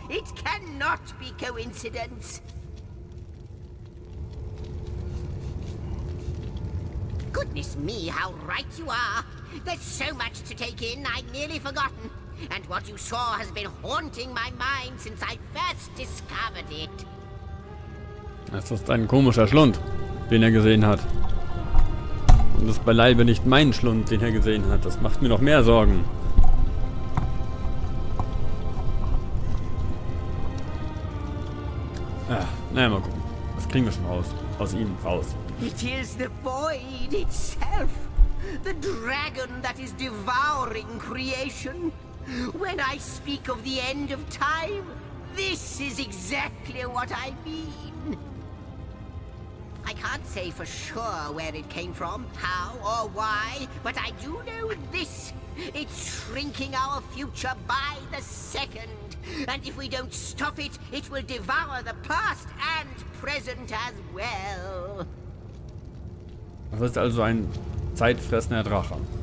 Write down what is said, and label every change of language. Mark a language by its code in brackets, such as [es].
[en] It cannot be coincidence. Goodness me, how right you are. There's so much to take in, I'd nearly forgotten. And what you saw has been haunting my mind since I first discovered it. [de] Das ist ein komischer Schlund, den er gesehen hat. Und das ist beileibe nicht mein Schlund, den er gesehen hat. Das macht mir noch mehr Sorgen. Naja, mal gucken. Das kriegen wir schon raus. Aus ihm raus. [en] It is the void itself. The dragon that is devouring creation. When I speak of the end of time, this is exactly what I mean. I can't say for sure where it came from, how or why, but I do know this. It's shrinking our future by the second. And if we don't stop it, it will devour the past and present as well. [de] Das ist also ein zeitfressender Drache.